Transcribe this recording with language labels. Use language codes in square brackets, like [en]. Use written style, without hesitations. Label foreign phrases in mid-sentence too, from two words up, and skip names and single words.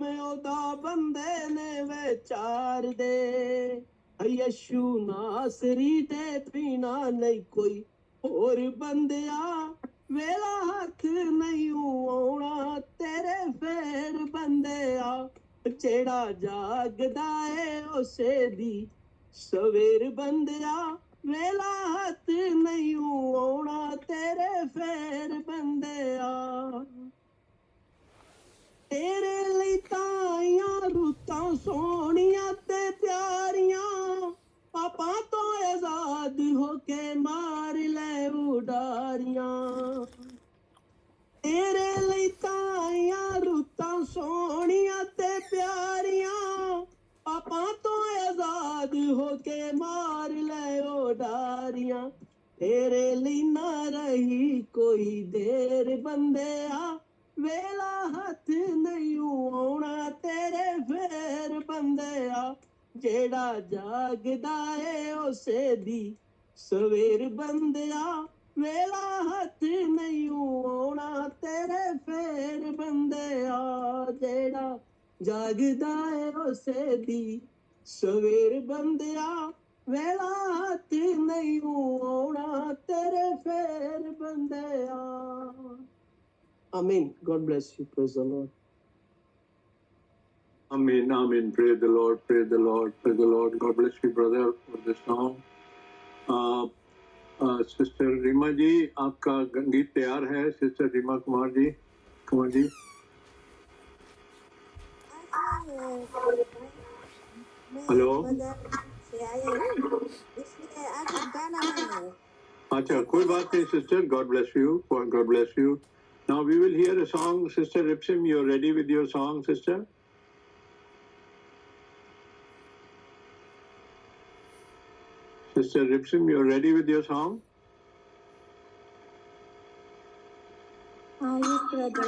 [pa] ਓਦਾ ਬੰਦੇ ਨੇ ਵਿਚਾਰ ਦੇ ਯਿਸੂ ਨਾਸਰੀ ਦੇ ਬਿਨਾ ਨਹੀਂ ਕੋਈ ਔਰ ਬੰਦਿਆ ਵੇਲਾ ਹੱਥ ਨਹੀਂ ਆਉਣਾ ਤੇਰੇ ਫੇਰ ਬੰਦਿਆ ਜਿਹੜਾ ਜਾਗਦਾ ਹੈ ਉਸੇ ਦੀ ਸਵੇਰ ਬੰਦਿਆ ਵੇਲਾ ਹੱਥ ਨਹੀਂ ਆਉਣਾ ਤੇਰੇ ਫੇਰ ਬੰਦਿਆ तेरे ਲਈ ਤਾਈਆਂ ਰੁੱਤਾਂ ਸੋਹਣੀਆਂ ਤੇ ਪਿਆਰੀਆਂ ਪਾਪਾ ਤੋਂ ਆਜ਼ਾਦ ਹੋ ਕੇ ਮਾਰ ਲੈ ਉਡਾਰੀਆਂ तेरे ਲਈ ਤਾਈਆਂ ਰੁੱਤਾਂ ਸੋਹਣੀਆਂ ਤੇ ਪਿਆਰੀਆਂ ਪਾਪਾ ਤੋਂ ਆਜ਼ਾਦ ਹੋ ਕੇ ਮਾਰ ਲੈ ਉਡਾਰੀਆਂ तेरे ਲਈ ਨਾ ਰਹੀ ਕੋਈ ਦੇਰ ਬੰਦਿਆ ਵੇਲਾ ਹੱਥ ਨਹੀਂ ਆਉਣਾ ਤੇਰੇ ਫੇਰ ਬੰਦਿਆ ਜਿਹੜਾ ਜਾਗਦਾ ਹੈ ਉਸੇ ਦੀ ਸਵੇਰ ਬੰਦਿਆ ਵੇਲਾ ਹੱਥ ਨਹੀਂ ਆਉਣਾ ਤੇਰੇ ਫੇਰ ਬੰਦਿਆ ਜਿਹੜਾ ਜਾਗਦਾ ਹੈ ਉਸੇ ਦੀ ਸਵੇਰ ਬੰਦਿਆ ਵੇਲਾ ਹੱਥ ਨਹੀਂ ਆਉਣਾ ਤੇਰੇ ਫੇਰ ਬੰਦਿਆ [en] Amen. God bless you. Praise the Lord. Amen. Amen. Praise the Lord. Praise the Lord. Praise the Lord. God bless you, brother, for this song. [hi] सिस्टर रीमा जी, आपका गीत तैयार है. सिस्टर रीमा कुमार जी, कुमार जी. हेलो. से आया हूँ इसलिए आज गाना नहीं है. अच्छा, कोई बात नहीं सिस्टर. [en] God bless you. God bless you. Now we will hear a song. Sister Ripsim, you're ready with your song, sister? Sister Ripsim, you're ready with your song? Yes, brother.